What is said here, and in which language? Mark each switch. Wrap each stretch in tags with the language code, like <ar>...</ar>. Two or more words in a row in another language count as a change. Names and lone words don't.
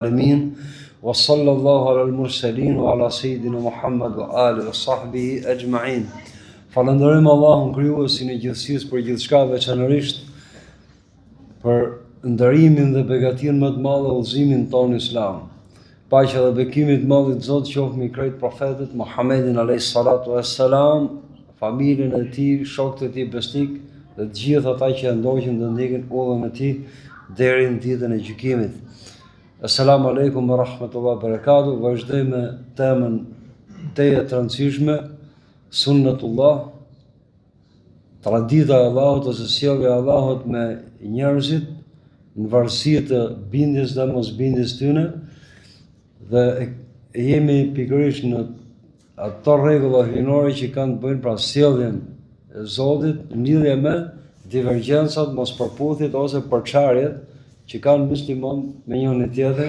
<ar>العالمين وصلى الله على المرسلين وعلى سيدنا محمد وآله وصحبه أجمعين.</ar> <sq>Falënderojmë Allahun krijuesin e gjithësisë për gjithçka, veçanërisht për ndërimin dhe begatinë më të madhe udhëzimin tonë islam. Paqja dhe bekimi i Madhit Zot qoftë mbi krejt profetët Muhammedin</sq> <ar>عليه الصلاة والسلام,</ar> <sq>familjen e tij, shokët e tij besnik dhe të gjithë ata që ndoqën dhe ndjekin udhën e tij deri në ditën e gjykimit.</sq> <ar>السلام عليكم ورحمة الله وبركاته.</ar> <sq>Vazhdojmë me temën teje të rëndësishme, sunnatullah, tradita e Allahut ose sjellja e Allahut me njerëzit në varësi të bindjes dhe mosbindjes tyre, dhe jemi pikërisht në ato rregulla hyjnore që kanë të bëjnë pra sjelljen e Zotit në lidhje me divergjencat, mospërputhjet ose përçarjet që kanë musliman me njërin tjetrin.</sq>